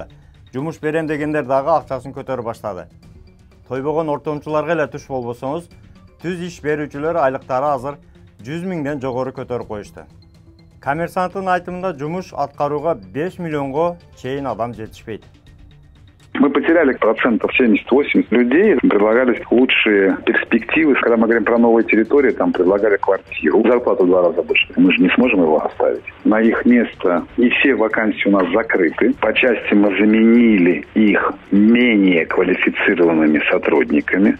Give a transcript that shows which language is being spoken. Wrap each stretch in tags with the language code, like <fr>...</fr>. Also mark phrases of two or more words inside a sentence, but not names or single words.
<ky>Жумуш берем дегендер дагы акчасын көтөрүп баштады. Тойбогон ортомчуларга эле туш болбосоңуз, түз иш берүүчүлөр айлыктары азыр 100 миңден жогору көтөрүп коюшту. Коммерсанттын айтымында жумуш аткарууга 5 миллионго чейин адам жетишпейт.</ky> <ru>Мы потеряли 70-80% людей, предлагались лучшие перспективы. Когда мы говорим про новые территории, там предлагали квартиру, зарплату в 2 раза больше. Мы же не сможем его оставить. На их место не все вакансии у нас закрыты. По части мы заменили их менее квалифицированными сотрудниками.</ru>